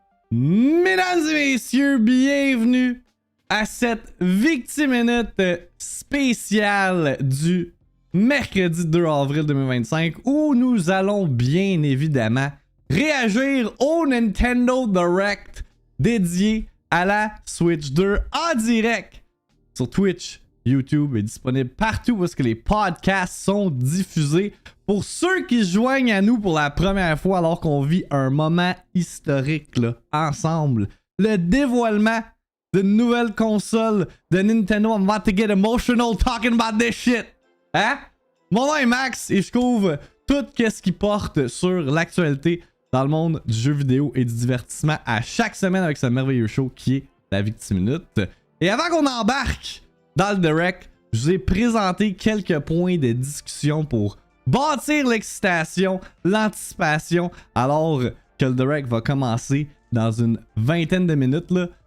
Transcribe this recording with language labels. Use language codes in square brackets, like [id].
[fr] Mesdames et messieurs, bienvenue à cette Victiminute spéciale du mercredi 2 avril 2025 où nous allons bien évidemment réagir au Nintendo Direct dédié à la Switch 2 en direct sur Twitch. YouTube est disponible partout où est-ce que les podcasts sont diffusés. Pour ceux qui se joignent à nous pour la première fois alors qu'on vit un moment historique là, ensemble, le dévoilement d'une nouvelle console de Nintendo. [en] I'm about to get emotional talking about this shit. [fr] Hein? Mon nom est Max et je couvre tout ce qui porte sur l'actualité dans le monde du jeu vidéo et du divertissement à chaque semaine avec ce merveilleux show qui est la Victiminute. Et avant qu'on embarque dans le direct, je vous ai présenté quelques points de discussion pour bâtir l'excitation, l'anticipation, alors que le direct va commencer dans une vingtaine de minutes. Là.